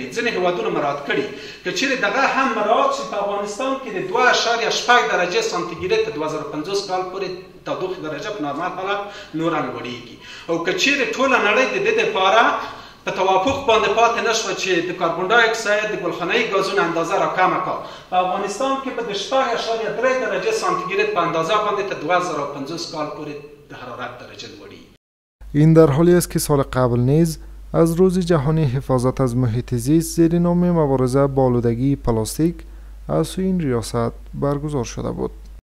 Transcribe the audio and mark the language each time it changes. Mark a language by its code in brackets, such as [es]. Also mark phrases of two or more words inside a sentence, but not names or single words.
[ps] ځینې هېوادونه مراعات کړي. که چیرې دغه هم مراعات شي، په افغانستان کې د 2.8 درجې سانتیګریډ ته 2050 کال پورې تودوخې درجه په نارمال حالت نوره لوړېږي. او که چیرې ټوله نړۍ د دې دپاره په توافق باندې پاتې نه شوه چې د کاربن ډای اکساید د ګلخانه‌ایي ګازونو اندازه راکمه کړه، په افغانستان کې به د 6.3 درجې سانتیګریډ په اندازه باندې تر 2050 کال پورې د حرارت درجه لوړېږي. [fa] این در حالی است که سال قبل نیز از روز جهانی حفاظت از محیط زیست زیر نام مبارزه با آلودگی پلاستیک از سوی این ریاست برگزار شده بود.